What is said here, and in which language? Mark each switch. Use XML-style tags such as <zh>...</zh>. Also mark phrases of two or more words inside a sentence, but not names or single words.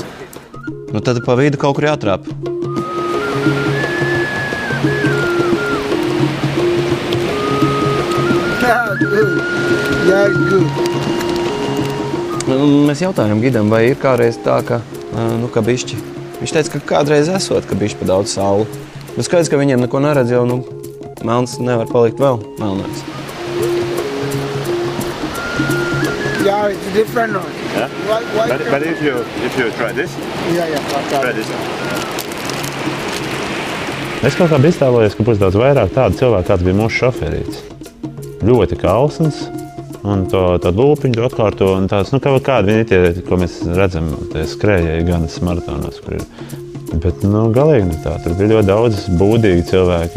<lv>Tad pa vidu kaut kur jātrāp. Mēs jautājām gidam, vai ir kādreiz tā, ka bišķi. Viņš teica, ka kādreiz esot, ka bišķi pa daudz sauli. Bet skaidrs, ka viņiem neko neredz, jau melns nevar palikt vēl melnāks.</lv> <en>Yeah, it's different now. Yeah? But if you try this? Yeah, try this.</en> <lv>Es kaut kā biju iztēlojies, ka būs daudz vairāk tādu cilvēku, kāds bija mūsu šoferīts. Ļoti kalsns. Un tādu lūpiņu atkārto, un tāds, kādi viņi ir tie, ko mēs redzam, tie skrējēji ganas maratonos, kur ir. Bet, galīgi tā, tur bija ļoti daudz būdīgi cilvēki.</lv>